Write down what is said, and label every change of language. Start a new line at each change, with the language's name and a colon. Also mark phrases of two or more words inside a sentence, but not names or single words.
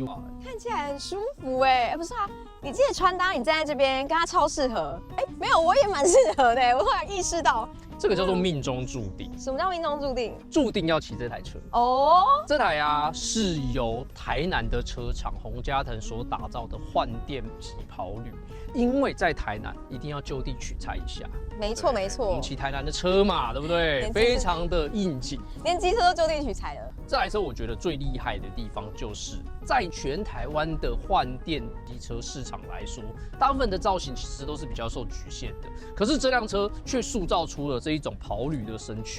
Chinese: 看起來很舒服哎。不是啊，你这些穿搭，你站在這邊跟他超適合。沒有，我也蠻適合的。我突然意識到，這個叫做命中注定。什麼叫命中注定？注定要騎這台車哦。這台啊是由台南的車廠洪嘉騰所打造的換電級跑旅。因為在台南一定要就地取材一下，沒錯沒錯，我們騎台南的車嘛，對不對？非常的應景，連機車都就地取材了。這台車我覺得最厲害的地方就是在全台灣的換電機車市場來說，大部分的造型其實都是比較受局限的，可是這輛車卻塑造出了這一種跑旅的身軀。